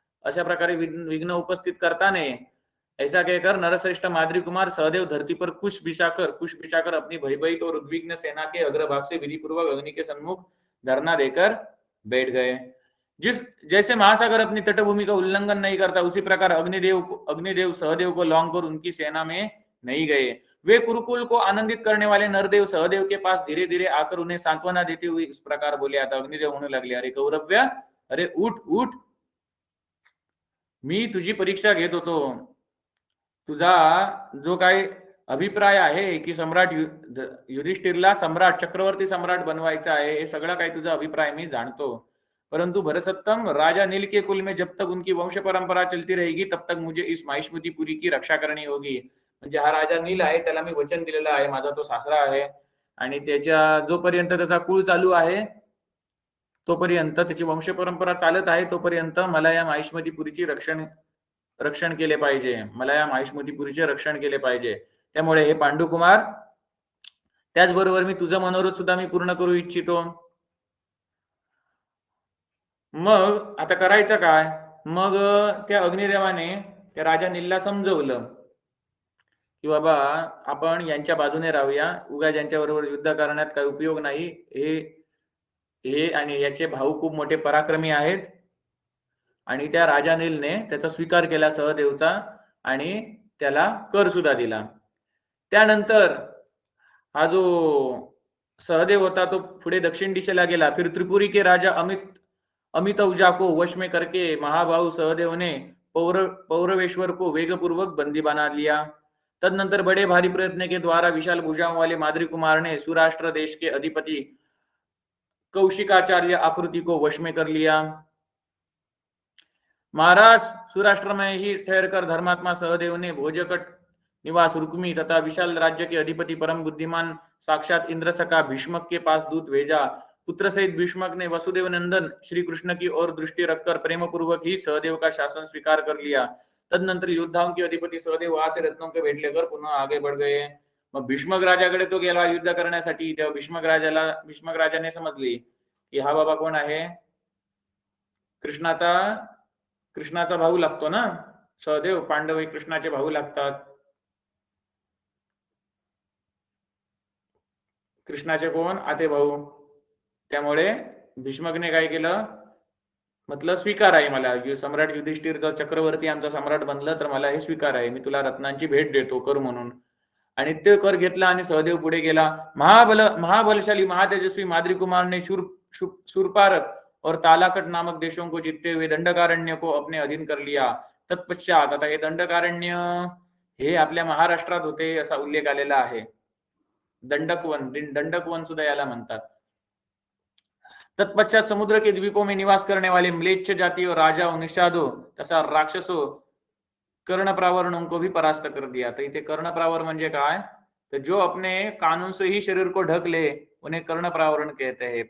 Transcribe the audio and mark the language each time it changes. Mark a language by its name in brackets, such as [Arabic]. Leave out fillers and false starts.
[Marathi] अशा प्रकारे [Hindi] विघ्न उपस्थित करता नहीं। ऐसा कहकर नरश्रेष्ठ माद्री कुमार सहदेव धरती पर कुश बिछाकर अपनी भयभीत और उद्विग्न सेना के अग्रभाग से विधि पूर्वक अग्नि के सम्मुख धरना देकर बैठ गए। जिस जैसे महासागर अपनी तटभूमि का उल्लंघन नहीं करता, उसी प्रकार अग्निदेव सहदेव को लौंग कर उनकी सेना में नहीं गए। वे कुरुकुल को आनंदित करने वाले नरदेव सहदेव के पास धीरे धीरे आकर उन्हें सांत्वना देते हुए इस प्रकार बोले। [Marathi] आता अग्निदेव होने लगले, अरे कौरव्य, अरे उठ उठ, मी तुझी परीक्षा घेत होतो। तुझा जो काही अभिप्राय आहे की सम्राट युधिष्ठिरला सम्राट, चक्रवर्ती सम्राट बनवायचा आहे, हे सगळं काही तुझा अभिप्राय मी जाणतो। परंतु [Hindi] भरसत्तम, राजा नील के कुल में जब तक उनकी वंश परंपरा चलती रहेगी तब तक मुझे इस माहिष्मतीपुरी की रक्षा करनी होगी। [Marathi] म्हणजे हा राजा नील आहे, त्याला मी वचन दिलेलं आहे, माझा तो सासरा आहे आणि त्याच्या जोपर्यंत त्याचा कुळ चालू आहे तोपर्यंत, त्याची वंश परंपरा चालत आहे तोपर्यंत मला या माहिष्मतीपुरीची रक्षण केले पाहिजे, मला या माहिष्मतीपुरीचे रक्षण केले पाहिजे। त्यामुळे हे पांडुकुमार, त्याचबरोबर मी तुझं मनोरथ सुद्धा मी पूर्ण करू इच्छितो। मग आता करायचं काय? मग त्या अग्निदेवाने त्या राजा नीलला समजवलं की बाबा आपण यांच्या बाजूने राहूया, उगा यांच्याबरोबर युद्ध करण्यात काही उपयोग नाही। हे आणि याचे भाऊ खूप मोठे पराक्रमी आहेत। आणि त्या राजा नीलने त्याचा स्वीकार केला सहदेवचा आणि त्याला कर सुद्धा दिला। त्यानंतर हा जो सहदेव होता तो पुढे दक्षिण दिशेला गेला। [Hindi] फिर त्रिपुरी के राजा अमितौजा को वश में करके महाबाहु सहदेव ने पौरवेश्वर को वेगपूर्वक बंदी बना लिया। तदनंतर बड़े भारी प्रयत्न के द्वारा विशाल भुजाओं वाले माद्री कुमार ने सुराष्ट्र देश के अधिपति कौशिकाचार्य आकृति को वश में कर लिया। महाराज, सुराष्ट्र में ही ठहरकर धर्मात्मा सहदेव ने भोजकट निवास रुक्मी तथा विशाल राज्य के अधिपति परम बुद्धिमान साक्षात इंद्र सका भीष्मक के पास दूत भेजा। पुत्र सहित भीष्मक ने वसुदेव नंदन श्री कृष्ण की ओर दृष्टि रखकर प्रेम पूर्वक ही सहदेव का शासन स्वीकार कर लिया। तदनंतर योद्धाओं के अधिपति सहदेव वहां से रत्नों के भेट लेकर पुनः आगे बढ़ गए। [Marathi] मग भीष्मक राजाकडे तो गेला युद्ध करण्यासाठी। तेव्हा भीष्मक राजाने समजली की हा बाबा कोण आहे, कृष्णाचा भाऊ लागतो ना सहदेव, पांडव हे कृष्णाचे भाऊ लागतात। कृष्णाचे कोण? आते भाऊ। त्यामुळे भीष्मकने काय केलं, म्हटलं स्वीकार आहे मला, सम्राट युधिष्ठिर जर चक्रवर्ती आमचा सम्राट बनलं तर मला हे स्वीकार आहे, मी तुला रत्नांची भेट देतो कर म्हणून। आणि ते कर घेतला आणि सहदेव पुढे गेला। [Hindi] महाबलशाली महातेजस्वी माद्री कुमार ने शूरपारक और तालाकट नामक देशों को जीतते हुए दंडकारण्य को अपने अधीन कर लिया। [Marathi] तत्पश्चात, आता हे दंडकारण्य हे आपल्या महाराष्ट्रात होते असा उल्लेख आलेला आहे। दंडकवन सुद्धा याला म्हणतात। [Hindi] तत्पश्चात समुद्र के द्वीपों में निवास करने वाले म्लेच्छ जाति और राजाओं, निषादों तथा राक्षसों कर्णप्रावरणों को भी परास्त कर दिया। [Marathi] तो इथे कर्णप्रावर म्हणजे काय, [Hindi] तो जो अपने कानों से ही शरीर को ढक ले उन्हें कर्णप्रावरण कहते हैं।